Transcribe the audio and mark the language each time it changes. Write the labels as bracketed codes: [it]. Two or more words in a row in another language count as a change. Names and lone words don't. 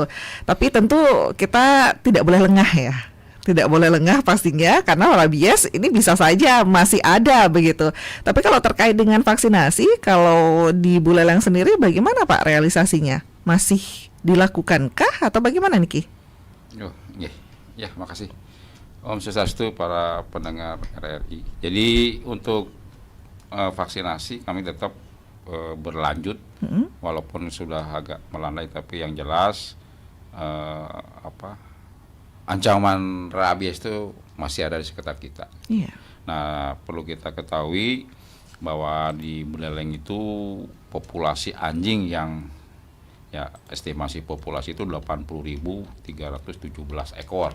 [id] Tapi tentu kita tidak boleh lengah ya. Tidak boleh lengah pastinya karena rabies ini bisa saja masih ada begitu. Tapi kalau terkait dengan vaksinasi, kalau di Buleleng sendiri bagaimana Pak realisasinya? Masih dilakukankah atau bagaimana Niki? Ya, makasih. [ban] Om Swastiastu, [id] para pendengar RRI. Jadi untuk vaksinasi kami tetap berlanjut, walaupun sudah agak melandai, tapi yang jelas ancaman rabies itu masih ada di sekitar kita. Iya. Nah, perlu kita ketahui bahwa di Buleleng itu populasi anjing yang estimasi populasi itu 80.317 ekor.